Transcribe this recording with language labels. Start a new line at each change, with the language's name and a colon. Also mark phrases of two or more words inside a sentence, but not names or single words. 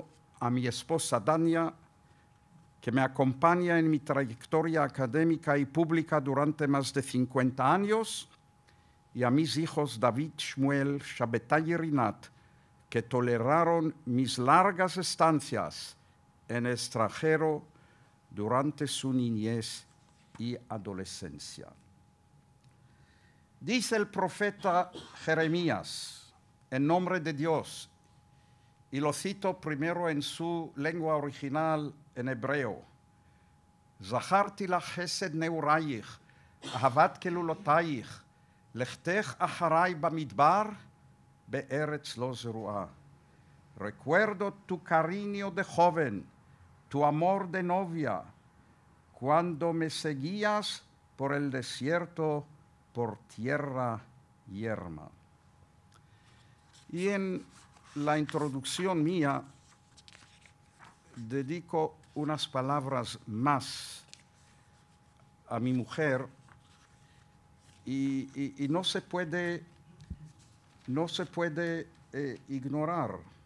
Spanish: a mi esposa Dania, que me acompaña en mi trayectoria académica y pública durante más de 50 años, y a mis hijos David, Shmuel, Shabbatai y Rinat, que toleraron mis largas estancias en el extranjero durante su niñez y adolescencia. Dice el profeta Jeremías, en nombre de Dios, y lo cito primero en su lengua original en hebreo:
Hebrew: זכרתי לך חסד נעוריך אהבת כלולתיך לכתך אחרי במדבר בארץ לא זרועה.
Spanish: Recuerdo tu cariño de joven, tu amor de novia, cuando me seguías por el desierto, por tierra yerma. Y en la introducción mía dedico unas palabras más a mi mujer y no se puede ignorar.